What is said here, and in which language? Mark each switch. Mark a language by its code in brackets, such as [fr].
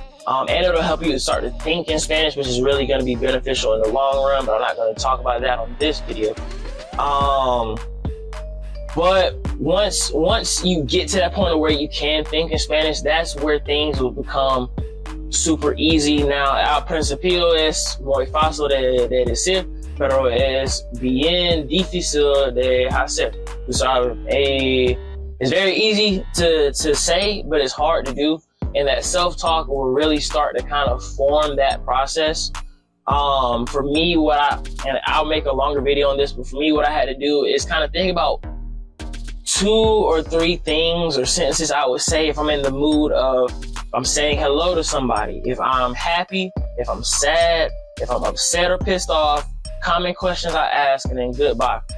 [en] And it'll help you to start to think in Spanish, which is really going to be beneficial in the long run, but I'm not going to talk about that on this video. But once you get to that point where you can think in Spanish, that's where things will become super easy. [es] Now, al principio es muy fácil de decir, pero es bien difícil de hacer. [en] So, it's very easy to say, but it's hard to do. And that self-talk will really start to kind of form that process. For me, and I'll make a longer video on this, but for me, what I had to do is kind of think about 2 or 3 things or sentences I would say if I'm in the mood of, I'm saying hello to somebody, if I'm happy, if I'm sad, if I'm upset or pissed off, common questions I ask, and then goodbye.